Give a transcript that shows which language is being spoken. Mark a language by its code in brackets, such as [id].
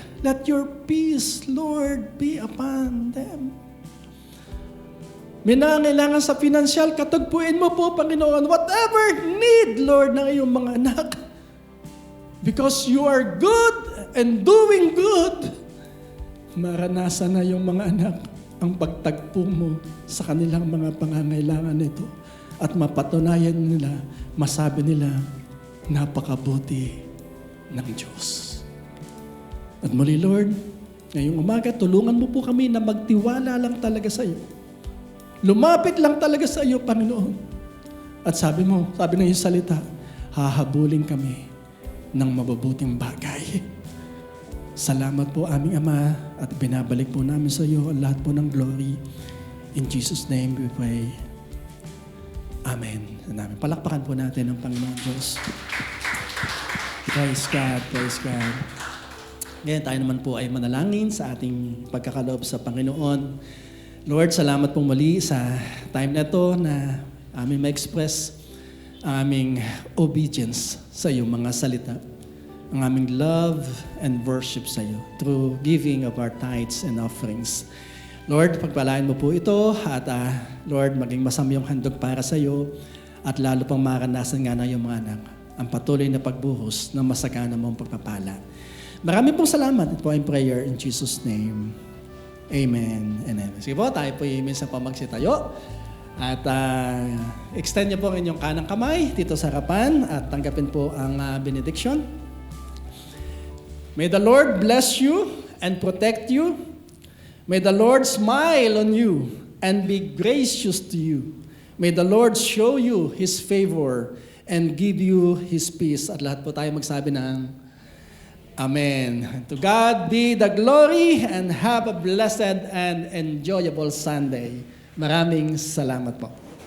[en] Let your peace, Lord, be upon them. [tl] May nangangailangan sa financial, katagpuin mo po, Panginoon, [en] whatever need, Lord, [tl] ng iyong mga anak. [en] Because you are good and doing good. [tl] Maranasan na yung mga anak ang pagtagpo mo sa kanilang mga pangangailangan nito. at mapatunayan nila, masabi nila, napakabuti ng Diyos. At muli, Lord, ngayong umaga, tulungan mo po kami na magtiwala lang talaga sa iyo. Lumapit lang talaga sa iyo, Panginoon. At sabi ng iyong salita, hahabulin kami ng mabubuting bagay. Salamat po aming Ama at binabalik po namin sa iyo ang lahat po ng glory. [en] In Jesus' name we pray. Amen. Amen. [tl] Palakpakan po natin ang Panginoon Diyos. [en] Praise God, praise God. [tl] Ngayon tayo naman po ay manalangin sa ating pagkakaloob sa Panginoon. Lord, salamat pong muli sa time na ito na aming ma-express ang [en] aming obedience [tl] sa iyong mga salita. Ang aming [en] love and worship [tl] sa iyo [en] through giving of our tithes and offerings. [tl] Lord, pagpalain mo po ito at Lord, maging masamyong handog para sa iyo at lalo pang maranasan nga na iyong mga anak ang patuloy na pagbuhos ng masagana mong pagpapala. Maraming pong salamat. Ito po ang prayer [en] in Jesus' name. Amen and amen. [tl] Sige po, tayo po minsan pa magsitayo. At extend niyo po ang inyong kanang kamay dito sa harapan at tanggapin po ang benediction. [en] May the Lord bless you and protect you. May the Lord smile on you and be gracious to you. May the Lord show you His favor and give you His peace. [tl] At lahat po tayo magsabi ng Amen. [en] To God be the glory and have a blessed and enjoyable Sunday. [tl] Maraming salamat po.